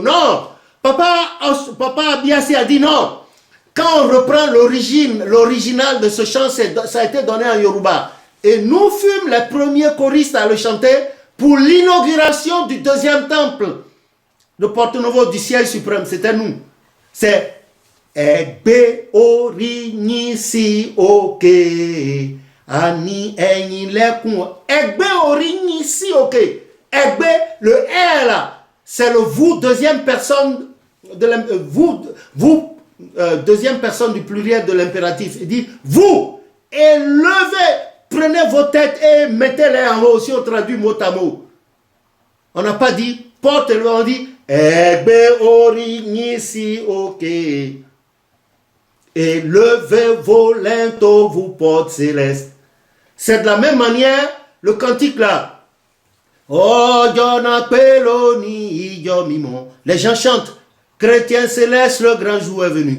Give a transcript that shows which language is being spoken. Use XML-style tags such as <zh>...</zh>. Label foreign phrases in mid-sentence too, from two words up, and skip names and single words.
<fr>Non, Papa Abiassi a dit non. Quand on reprend l'original de ce chant, ça a été donné en Yoruba. Et nous fûmes les premiers choristes à le chanter pour l'inauguration du 2e temple de Porto Novo du ciel suprême. C'était nous.</fr> <yo>C'est Egbe ori nisi oke ani enyi lekun. Egbe ori nisi oke. Egbe,</yo> <fr>le R là, c'est le vous deuxième personne de deuxième personne du pluriel de l'impératif. Il dit vous, élevez, prenez vos têtes et mettez-les en haut. Si on traduit mot à mot, on n'a pas dit porte-le, on dit</fr> <yo>Egbe ori nisi oke.</yo> <fr>Élevez vos linteaux, vous portes célestes. C'est de la même manière le cantique là. Oh, les gens chantent. Chrétien céleste, le grand jour est venu.</fr>